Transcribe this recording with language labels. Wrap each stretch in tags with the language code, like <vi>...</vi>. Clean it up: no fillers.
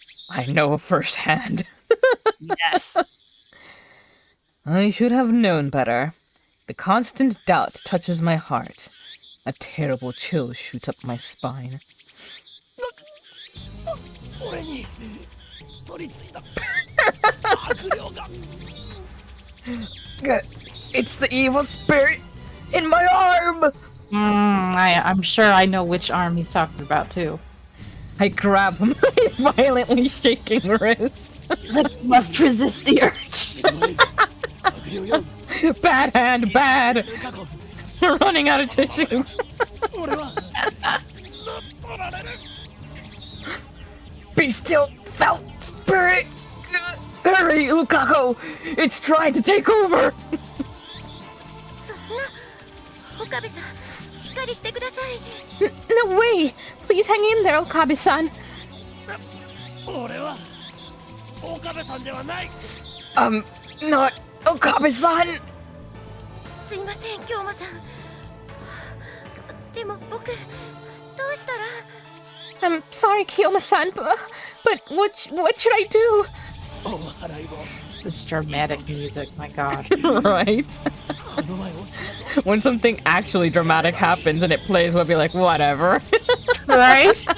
<en>I know firsthand. Yes. I should have known better. The constant doubt touches my heart. A terrible chill shoots up my spine.</en> <ja>俺に取り付いた悪霊が。</ja> <en>It's the evil spirit in my arm! I'm sure I know which arm he's talking about, too. I grab him, my violently shaking wrist. Must resist the urge.</en> <ja>悪霊よ。</ja> <en>Bad hand, bad!</en> <ja>ルカ子、</ja> <en>You're running out of tissues.</en> <ja>俺は取られる。</ja> <en>Be still, foul spirit! Hurry, Lukaku! It's trying to take over!</en> <ja>そんな岡部さんしっかりしてください</ja> <en>No way! Please hang in there, Okabe-san.</en> <ja>俺は岡部さんではない。</ja> <en>Not Okabe-san!</en> <ja>すいません京馬さんでも僕どうしたら</ja> <en>I'm sorry, Kiyoma-san, but what should I do?</en> <ja>お祓いを。</ja> <en>This dramatic music, my god. Right?</en> <ja>あの前を探と</ja> <en>When something actually dramatic happens and it plays, we'll be like, whatever. Right?</en>